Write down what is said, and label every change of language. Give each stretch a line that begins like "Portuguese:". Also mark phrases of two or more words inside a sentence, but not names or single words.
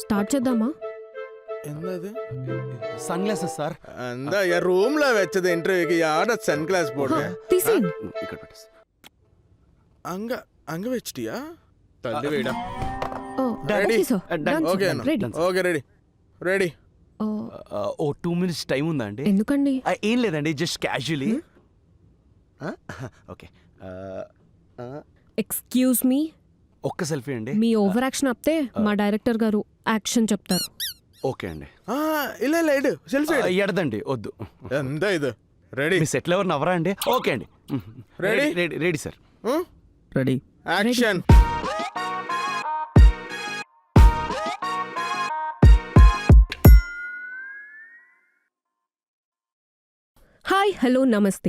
Telugu: స్టార్ట్ చేద్దామా?
Tamil: என்னது
English: sun glasses sir.
Tamil: அந்த என் ரூம்ல வச்சது இன்டர்வியூக்கு யார சன் கிளாஸ் போட்டு
Telugu: తీసేయండి. ఇక్కడ పెట్టేసి.
Tamil: அங்க அங்க வச்சிட்டியா தள்ளி வைடா
Telugu: ఓ,
English: Ready? okay sir. Done. Done, ఓకే sir.
Telugu: అన్న
English: Ready. okay ready ready
Telugu: ఓ, ఓ
English: 2 minutes
Telugu: టైం ఉందా అండి? ఎందుకండి? ఏం లేదండి,
English: just casually.
Telugu: ఓకే,
English: excuse me,
Telugu: ఒక్క సెల్ఫీ అండి. మీ
English: over action
Telugu: ఆపితే మా డైరెక్టర్ గారు యాక్షన్ చెప్తారు. ఓకే అండి.
Tamil: இல்ல இல்ல எடு செல்ஃபி
Telugu: ఎడదండి, వద్దు. ఎంత ఇది రెడీ మీ సెట్లు ఎవరు నవ్వరా అండి? ఓకే అండి.
English: Ready? ready ready sir. రెడీ. యాక్షన్ hi, hello, నమస్తే.